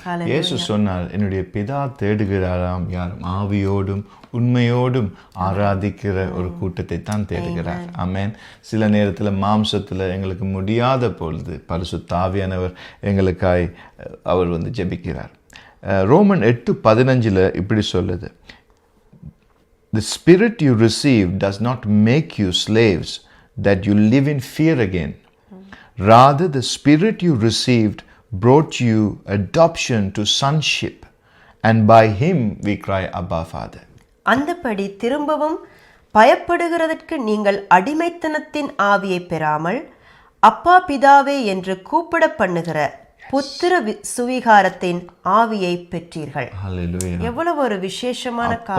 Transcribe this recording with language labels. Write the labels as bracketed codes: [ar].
[ta] இயேசு சொன்னார், என்னுடைய பிதா தேடுகிறாராம் யாரும் ஆவியோடும் உண்மையோடும் ஆராதிக்கிற ஒரு கூட்டத்தை தான் தேடுகிறார். ஆமென். சில நேரத்தில் மாம்சத்தில் எங்களுக்கு முடியாத பொழுது பரிசுத்த ஆவியானவர் எங்களுக்காய் அவர் ஜெபிக்கிறார். [en] Roman 8:15 [ta] இப்படி சொல்லுது, [en] The spirit you received does not make you slaves that you live in fear again. Rather, the spirit you received brought you adoption to sonship, and by him we cry, Abba, Father. [ta] அந்தபடி திரும்பவும் பயப்படுகிறதற்கு நீங்கள் அடிமைத்தனத்தின் ஆவியை பெறாமல் அப்பா பிதாவே என்று கூப்பிட பண்ணுகிற புத்திர சுவிகாரத்தின் ஆவியை பெற்றீர்கள். எவ்வளவு ஒரு விசேஷமான